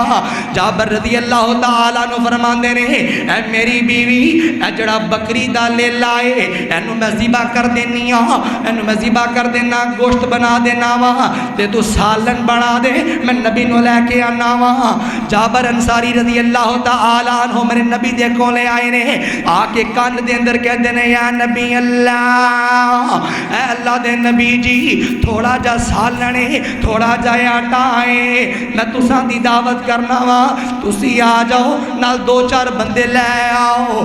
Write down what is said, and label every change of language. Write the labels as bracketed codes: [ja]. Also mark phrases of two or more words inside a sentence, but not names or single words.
[pa] جابر [ar] رضي الله تعالى [pa] نوں فرماندے نے، اے میری بیوی اے جڑا بکری دا لیلا ہے اینوں میں ذبح کر دینی آں، اینوں میں ذبح کر دینا، گوشت بنا دینا واں تے توں سالن بنا دے، میں نبی نوں لے کے آنا واں. جابر انصاری [ar] رضي الله تعالى عنه [pa] میرے نبی دے کولے آئے نے، آ کے کان دے اندر کہتے نے, [ar] يا نبي الله, [pa] اے اللہ دے نبی جی تھوڑا جا سالن ہے، تھوڑا جا آٹا ہے، میں تساں دی دعوت کرنا واں، تسی آ جاؤ نال 2-4 بندے لے آؤ.